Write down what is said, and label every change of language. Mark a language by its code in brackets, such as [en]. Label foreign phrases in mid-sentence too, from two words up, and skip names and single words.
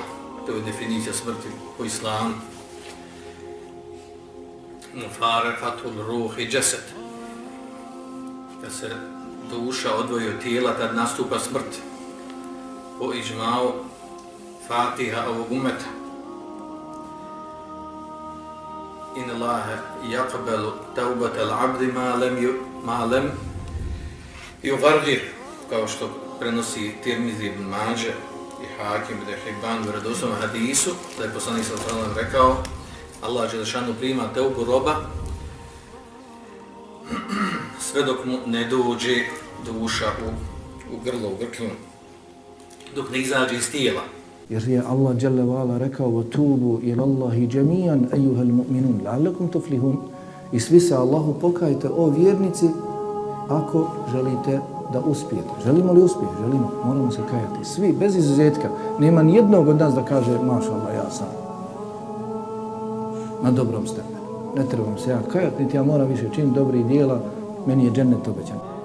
[bs] To je definicija smrti po islamu. [ar] مفارقة الروح الجسد. [bs] Kad se duša odvoji od tijela, tad nastupa smrt. Po iđmau Fatiha ovog umeta. [ar] إن الله يقبل توبة العبد ما لم يغرغر, [bs] kao što prenosi Tirmizi ibn Mađe i Hakim ibn Hibban u vjerodostojnom hadisu, da je poslanik [ar] صلى الله عليه وسلم [bs] rekao: Allah dželešanu prima teubu roba sve dok mu ne dođe duša u grlo, u grklun, dok ne izađe iz tijela. Jer je Allah [ar] جل وعلا [bs] rekao: [ar] "توبوا إلى الله جميعا أيها المؤمنون لعلكم تفلحون." [bs] I svi se Allahu pokajte, o vjernici, ako želite da uspijete. Želimo li uspjeh? Želimo. Moramo se kajati. Svi, bez izuzetka. Nema nijednog od nas da kaže: "Mašallah, ja sam na dobrom stepenu. Ne trebam se ja kajati, niti ja moram više činiti dobrih djela, meni je džennet obećan."